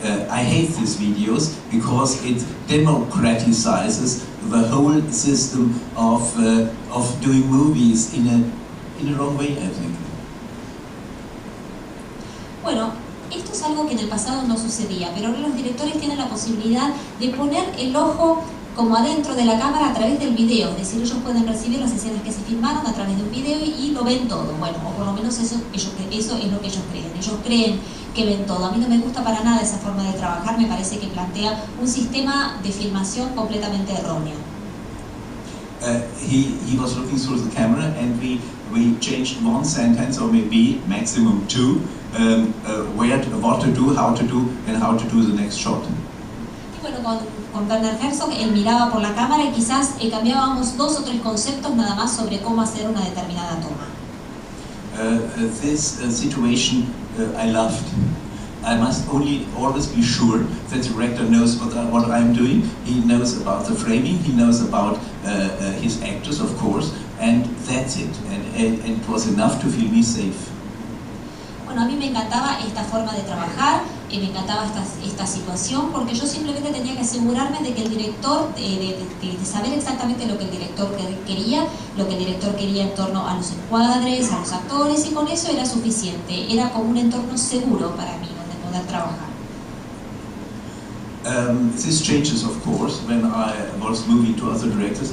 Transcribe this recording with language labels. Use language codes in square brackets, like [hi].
[en] I hate these videos because it democratizes the whole system of doing movies in a wrong way, I think. [es] Bueno, esto es algo que en el pasado no sucedía, pero ahora los directores tienen la posibilidad de poner el ojo como adentro de la cámara a través del video, es decir, ellos pueden recibir las escenas que se filmaron a través de un video y lo ven todo, bueno, o por lo menos eso es lo que ellos creen que ven todo. A mí no me gusta para nada esa forma de trabajar, me parece que plantea un sistema de filmación completamente erróneo. [en] He was looking through the camera and we changed one sentence or maybe maximum two, what to do, how to do and how to do the next shot. [es] Y bueno, con Werner Herzog él miraba por la cámara y quizás cambiábamos 2 o 3 conceptos nada más sobre cómo hacer una determinada toma. [en] This situation I loved. I must always be sure that the director knows what I'm doing. He knows about the framing, he knows about his actors, of course, and that's it. And it was enough to feel me safe. [es] Bueno, a mí me encantaba esta forma de trabajar, me encantaba esta situación, porque yo simplemente tenía que asegurarme de que el director, de saber exactamente lo que el director quería, en torno a los encuadres, a los actores, y con eso era suficiente. Era como un entorno seguro para mí, donde poder trabajar. [en] This changes, of course, when I was moving to other directors.